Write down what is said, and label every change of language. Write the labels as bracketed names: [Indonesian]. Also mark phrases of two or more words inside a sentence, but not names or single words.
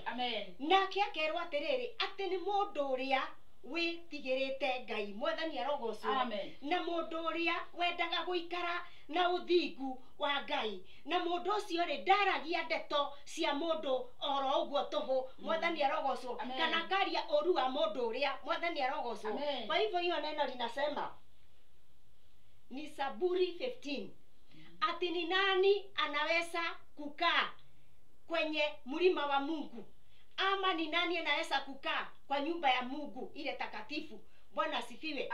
[Kikuyu] nake akerwo atiriri ati ni mundu uria witigirite Ngai mwathani arogocwo na mundu uria wendaga guikara na uthingu wa Ngai na mundu ucio ri ndaragia ndeto cia mundu oro uguo tuhu mwathani arogocwo kana karia uru wa mundu uria mwathani arogocwo [Swahili] kwa hivyo hiyo neno linasema ni Zaburi 15 ati ni nani anaweza kukaa kwenye mlima wa Mungu ama ni nani anaweza kukaa kwa nyumba ya Mungu ile takatifu. Bwana asifiwe.